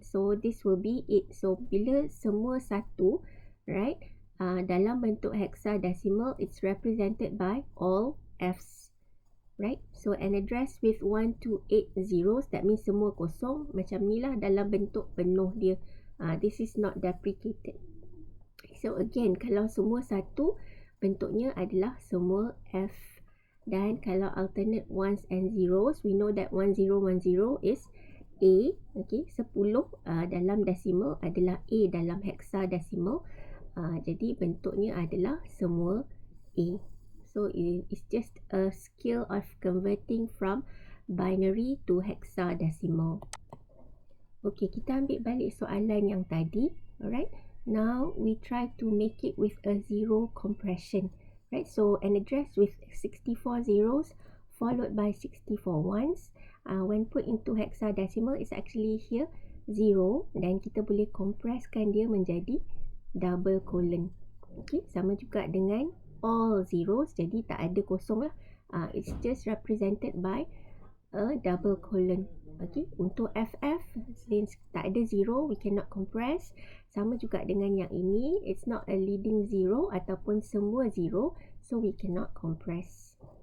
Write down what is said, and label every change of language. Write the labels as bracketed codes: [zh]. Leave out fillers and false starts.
[en] So this will be it. So [ms] bila semua satu, [en] right, [ms] dalam bentuk hexadecimal, [en] it's represented by all Fs. Right, so an address with 1 to 8 zeros, that means [ms] semua kosong. Macam ni lah dalam bentuk penuh dia. [en] This is not deprecated. [ms] So again, kalau semua satu, bentuknya adalah semua F. Dan kalau [en] alternate ones and zeros, we know that 1010 is A. [ms] Okay, 10 dalam decimal adalah A dalam hexadecimal. Jadi bentuknya adalah semua A. [en] So it's just a skill of converting from binary to hexadecimal. Okay, [ms] kita ambil balik soalan yang tadi. [en] Alright, now we try to make it with a zero compression. Right, so an address with 64 zeros followed by 64 ones. When put into hexadecimal, it's actually here 0 [ms] dan kita boleh compresskan dia menjadi double colon. Okay, sama juga dengan [en] all zeros, [ms] jadi tak ada kosong lah. [en] It's just represented by a double colon. Okay, untuk FF, since [ms] tak ada [en] zero, we cannot compress. [ms] Sama juga dengan yang ini, [en] it's not a leading zero [ms] ataupun semua zero, [en] so we cannot compress.